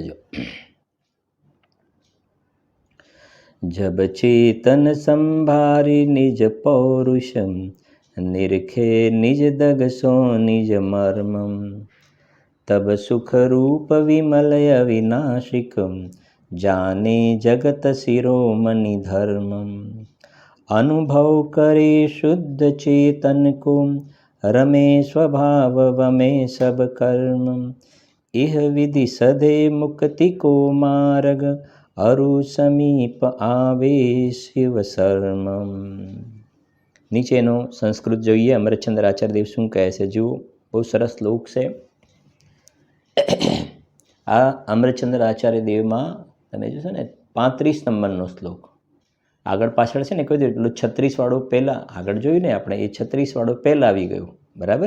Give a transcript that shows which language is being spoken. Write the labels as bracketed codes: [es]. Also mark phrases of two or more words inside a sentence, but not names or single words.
[hi] जो जब चेतन संभारी निज पौरुषम, निरखे निज दग सो निज मर्मम, तब सुख रूप विमल अविनाशिकम, जाने जगत शिरोमणि धर्मम. अनुभव करे शुद्ध चेतन को, रमे स्वभाव वमे सब कर्म, इह विधि सधे मुक्ति को मार्ग, अरु समीप आवे शिव शर्मम. [gu] નીચેનો સંસ્કૃત જોઈએ. અમરચંદ્ર આચાર્ય દેવ શું કહે છે? જુઓ, બહુ સરસ શ્લોક છે આ. અમરચંદ્ર આચાર્ય દેવમાં તમે જોશો ને 35 નંબરનો શ્લોક, આગળ પાછળ છે ને કહી દઉં, પેલું 36 વાળું પહેલાં આગળ જોયું ને આપણે, એ 36 વાળું પહેલાં આવી ગયું, બરાબર?